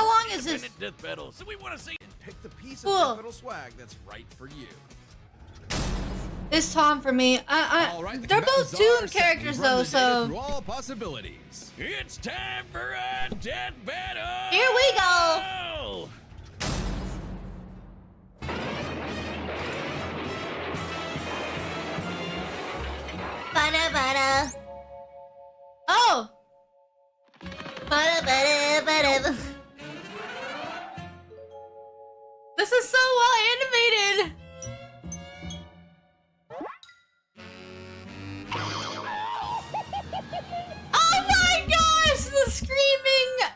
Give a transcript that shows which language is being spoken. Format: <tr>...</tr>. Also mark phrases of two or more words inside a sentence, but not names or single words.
<en>How long is this? independent death battle, so we want to say Pick the piece Cool. of death metal swag that's right for you. It's Tom for me. All right, the They're both combatants Toon are set. characters We've run though, the data so through all possibilities. it's time for a death battle. here we go. Bada bada. Oh. Bada bada bada. This is so well animated. Oh my gosh, the screaming!</en>